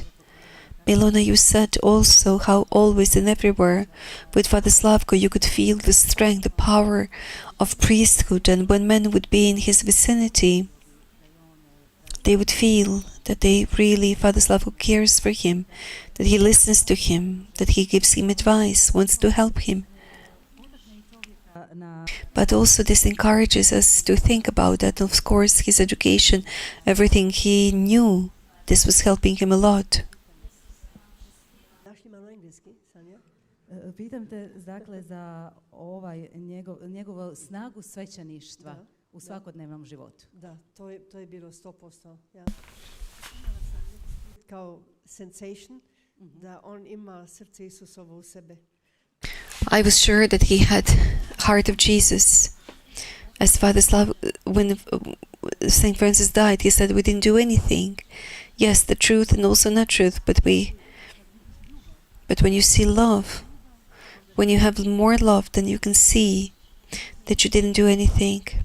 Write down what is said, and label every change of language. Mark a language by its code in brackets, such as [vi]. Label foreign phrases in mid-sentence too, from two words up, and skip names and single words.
[en] Milona, you said also how always and everywhere with Father Slavko you could feel the strength, the power of priesthood, and when men would be in his vicinity, they would feel that Father Slavko cares for him, that he listens to him, that he gives him advice, wants to help him. But also this encourages us to think about that. Of course, his education, everything he knew, this was helping him a lot. [hr] Pitam te, dakle, za njegovu snagu svećeništva u svakodnevnom životu. Da, to je bilo 100%. Ja. Kao sensation da on ima srce Isusovo u sebe. [en] I was sure that he had heart of Jesus. As Father Slav, when Saint Francis died, he said we didn't do anything. Yes, the truth and also not truth, but when you see love, when you have more love, then you can see that you didn't do anything.